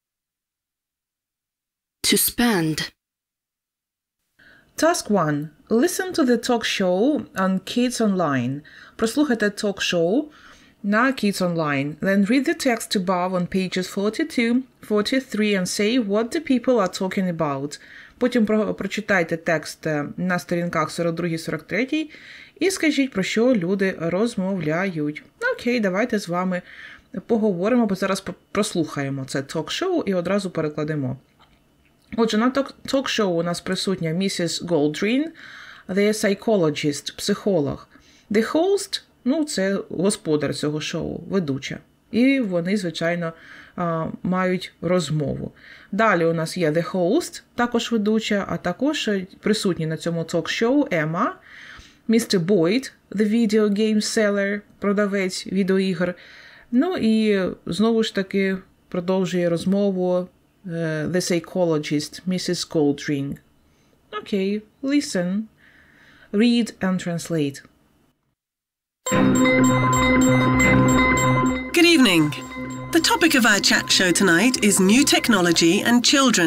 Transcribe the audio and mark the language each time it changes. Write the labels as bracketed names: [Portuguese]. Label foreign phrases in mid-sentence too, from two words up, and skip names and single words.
[English] To spend. Task 1. Listen to the talk show on Kids Online. [Ukrainian] Прослухайте talk-show на Kids Online. [English] Then read the text above on pages 42, 43 and say what the people are talking about. [Ukrainian] Потім прочитайте текст на сторінках 42-43 і скажіть, про що люди розмовляють. Окей, давайте з вами поговоримо, бо зараз прослухаємо це ток-шоу і одразу перекладемо. Отже, на ток-шоу у нас присутня місіс Голдрін, [English] the psychologist, психолог. The host, [Ukrainian] це господар цього шоу, ведуча. І вони, звичайно, мають розмову. Далі у нас є [English] the host, [Ukrainian] також ведуча, а також присутні на цьому ток-шоу Емма, [English] Mr. Boyd, the video game seller, [Ukrainian] продавець відеоігр. Ну і знову ж таки продовжує розмову [English] the psychologist, [Ukrainian] Mrs. Goldring. [English] Okay, listen, read and translate. Good evening. The topic of our chat show tonight is new technology and children.